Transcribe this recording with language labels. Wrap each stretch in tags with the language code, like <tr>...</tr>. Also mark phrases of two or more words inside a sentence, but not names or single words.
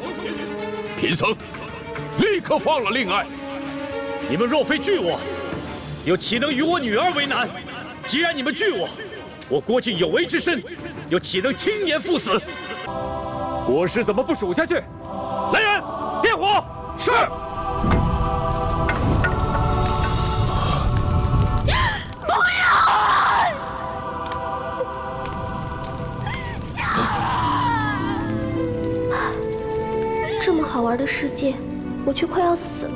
<zh>貧僧立刻放了令愛。你們若非懼我，又豈能與我女兒為難？既然你們懼我，我郭靖有為之身，又豈能輕言赴死？郭師怎麼不數下去？來人，點火！ 是。不要！这么好玩的世界，我却快要死了。</zh>